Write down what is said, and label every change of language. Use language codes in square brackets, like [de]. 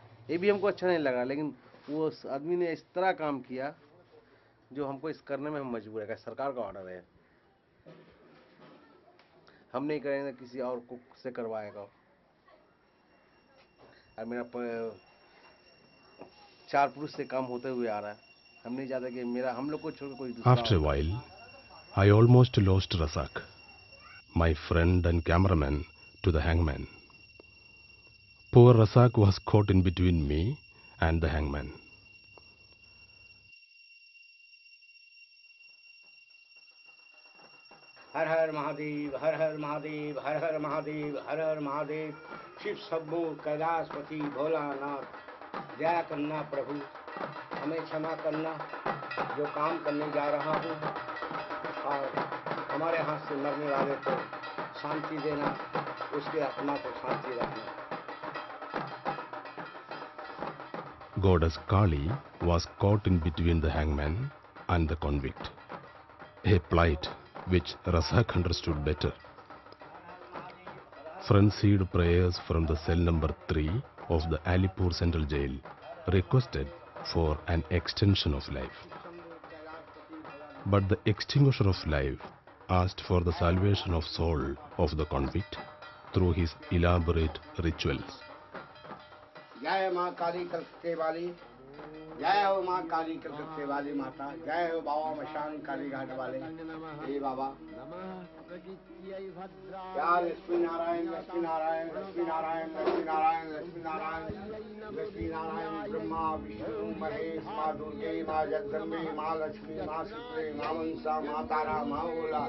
[hi] ये भी हमको अच्छा नहीं लगा, लेकिन वो आदमी ने इस तरह काम किया जो हमको इस करने में हम मजबूर है। सरकार का ऑर्डर है, हम नहीं करेंगे, किसी और को से करवाएगा। और मेरा 4 पुरुष से काम होते हुए आ रहा है, हम नहीं चाहते कि मेरा हम लोग को छोड़ कोई दूसरा। [en] After a while, I almost lost Razak, my friend and cameraman, to the hangman. Poor Razak was caught in between me and the hangman. [hi] हर हर महादेव, हर हर महादेव, हर हर महादेव, हर हर महादेव। शिव शंभो कैलाशपति भोलानाथ, दया करना प्रभु, हमें क्षमा करना, जो काम करने जा रहा हूँ, और हमारे हाथ से मरने वाले को शांति देना, उसके आत्मा को शांति रखना। [en] Goddess Kali was caught in between the hangman and the convict, a plight which Razak understood better. Frenzied prayers from the cell number 3 of the Alipur Central Jail requested for an extension of life. But the extinguisher of life asked for the salvation of soul of the convict through his elaborate rituals. [hi] जय माँ काली कलकत्ते वाली, जय हो माँ काली कलकत्ते वाली माता, जय हो बाबा मशान काली घाट वाले। हे बाबा, या लक्ष्मी नारायण, लक्ष्मी नारायण, लक्ष्मी नारायण, लक्ष्मी नारायण, लक्ष्मी नारायण, लक्ष्मी नारायण, ब्रह्मा विष्णु महेश, माँ दुर्गे, माँ जगदम्बे, माँ लक्ष्मी, माँ सीते, माँ मनसा, माँ तारा, माँ ओला।